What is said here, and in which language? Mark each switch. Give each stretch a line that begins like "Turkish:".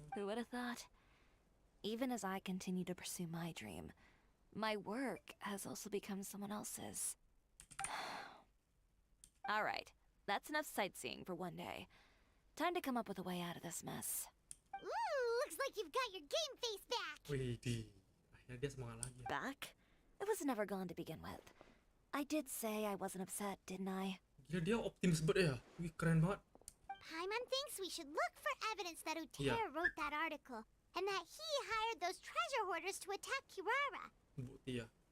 English: Who would have thought? Even as I continue to pursue my dream, my work has also become someone else's. Alright, that's enough sightseeing for one day. Time to come up with a way out of this mess. Ooh, looks like you've got your game face back.
Indonesian: Wih, akhirnya dia semangat lagi.
English: Back? It was never gone to begin with. I did say I wasn't upset, didn't I?
Indonesian: Gila, dia optimis banget ya. Wih, keren banget.
English: Paimon thinks we should look for evidence that Uter wrote that article, and that he hired those treasure hoarders to attack Kirara.
Indonesian: Bukti ya.